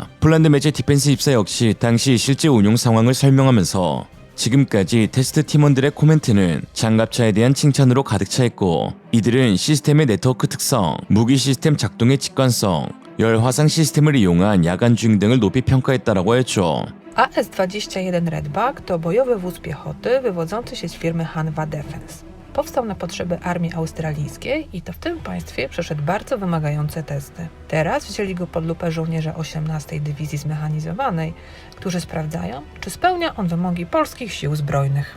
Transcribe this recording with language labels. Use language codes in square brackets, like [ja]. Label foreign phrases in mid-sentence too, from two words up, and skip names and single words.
[ko] 폴란드 매체 디펜스 입사 역시 당시 실제 운용 상황을 설명하면서 지금까지 테스트 팀원들의 코멘트는 장갑차에 대한 칭찬으로 가득 차있고 이들은 시스템의 네트워크 특성, 무기 시스템 작동의 직관성, 열 화상 시스템을 이용한 야간 주행 등을 높이 평가했다라고 했죠. [pl] AS-21 Redback to bojowy wóz piechoty wywodzący się z firmy Hanwha Defense. Powstał na potrzeby armii australijskiej i to w tym państwie przeszedł bardzo wymagające testy. Teraz wzięli go pod lupę żołnierze 18 Dywizji Zmechanizowanej, którzy sprawdzają, czy spełnia on wymogi polskich sił zbrojnych.